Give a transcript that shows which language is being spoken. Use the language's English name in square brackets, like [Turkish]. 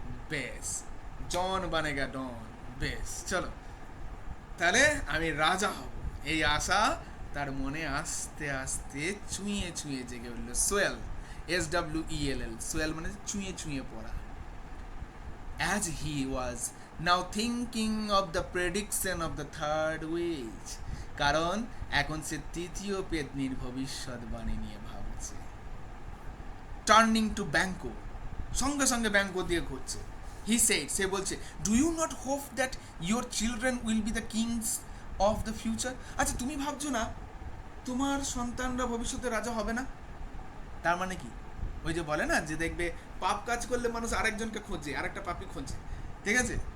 [Bangla] বেশ, জন বানেগা ডন। বেশ, চলো তাহলে আমি রাজা হব, এই আশা তার মনে আস্তে আস্তে ছুঁয়ে ছুঁয়ে জেগে উঠল। সোয়েল, SWELL, সোয়েল মানে ছুঁয়ে ছুঁয়ে পড়া। [English] As he was now thinking of the prediction of the third witch, [Bangla] কারণ এখন সে তৃতীয় পেতনির ভবিষ্যৎবাণী নিয়ে ভাবছে। [English] turning to Banquo, [Bangla] সঙ্গে সঙ্গে ব্যাংকো দিয়ে ঘুরছে। [English] he said, [Bangla] সে বলছে, [English] Do you not hope that your children will be the kings of the future? [Bangla] আচ্ছা, তুমি ভাবছো না তোমার সন্তানরা ভবিষ্যতে রাজা হবে না? তার মানে কি, ওই যে বলে না যে দেখবে পাপ কাজ করলে মানুষ আরেকজনকে খোঁজে, আরেকটা পাপি খোঁজে, ঠিক আছে?